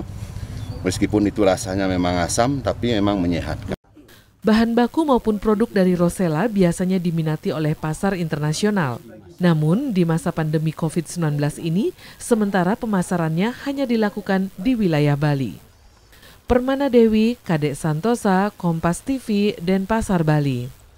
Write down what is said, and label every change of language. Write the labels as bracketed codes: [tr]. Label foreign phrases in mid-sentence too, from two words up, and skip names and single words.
[id] Meskipun itu rasanya memang asam, tapi memang menyehatkan. Bahan baku maupun produk dari Rosella biasanya diminati oleh pasar internasional. Namun di masa pandemi COVID-19 ini, sementara pemasarannya hanya dilakukan di wilayah Bali. Permana Dewi, Kadek Santosa, Kompas TV, Denpasar, Bali.